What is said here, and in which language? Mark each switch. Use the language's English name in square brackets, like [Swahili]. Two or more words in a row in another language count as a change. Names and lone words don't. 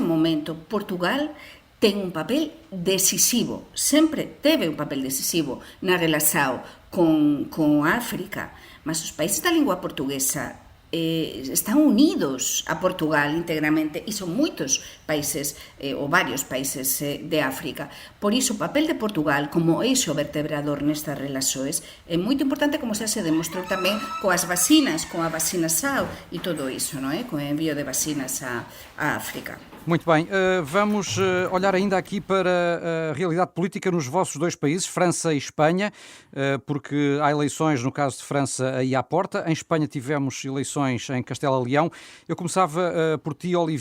[Galician] Neste momento, Portugal ten un papel decisivo, sempre teve un papel decisivo na relación con África, mas os países da lingua portuguesa están unidos a Portugal íntegramente e son moitos países ou varios países de África. Por iso o papel de Portugal como eixo vertebrador nestas relaxoes é moito importante, como xa se demostrou tamén coas vacinas, con a vacina SAO e todo iso, non é? Con o envío de vacinas a África. [Portuguese] Muito bem, vamos olhar ainda aqui para a realidade política nos vossos dois países, França e Espanha, porque há eleições, no caso de França, aí à porta. Em Espanha tivemos eleições em Castela-Leão. Eu começava por ti, Olivier.